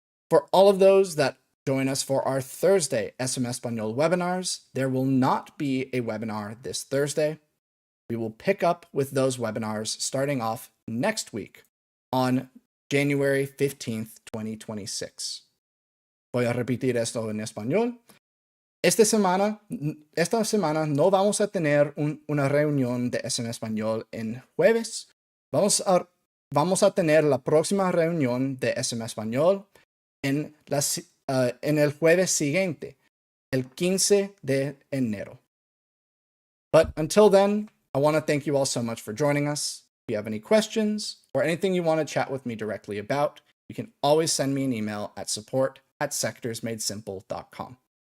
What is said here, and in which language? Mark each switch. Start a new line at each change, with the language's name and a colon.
English: For all of those that join us for our Thursday SM Espanol webinars, there will not be a webinar this Thursday. We will pick up with those webinars starting off next week on January 15th, 2026.
Spanish: Voy a repetir esto en español. Esta semana no vamos a tener una reunión de SM Español en jueves. Vamos a tener la próxima reunión de SM Español en el jueves siguiente, el 15 de enero.
English: But until then, I want to thank you all so much for joining us. If you have any questions or anything you want to chat with me directly about, you can always send me an email at support@sectorsmadesimple.com. Thank you all so much. Welcome to 2026, and we'll see you all back